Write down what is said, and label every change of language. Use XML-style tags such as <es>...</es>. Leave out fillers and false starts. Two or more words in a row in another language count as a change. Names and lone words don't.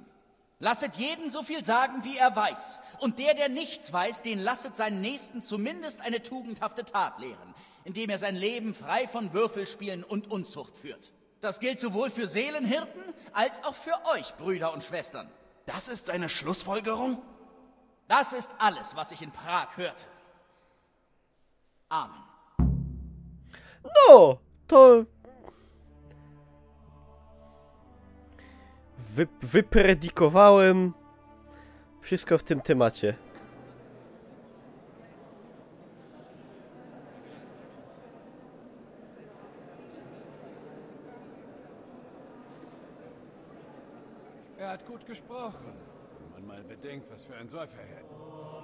<de>Lasset jeden so viel sagen, wie er weiß. Und der nichts weiß, den lasset seinen Nächsten zumindest eine tugendhafte Tat lehren, indem er sein Leben frei von Würfelspielen und Unzucht führt. Das gilt sowohl für Seelenhirten als auch für euch, Brüder und Schwestern. Das ist seine Schlussfolgerung? Das ist alles, was ich in Prag hörte. Amen.</de> <pl>No, to... Wypredikowałem wszystko w tym temacie.</pl> <de>Er hat gut gesprochen. Wenn man mal bedenkt, was für ein Säufer er ist.</de>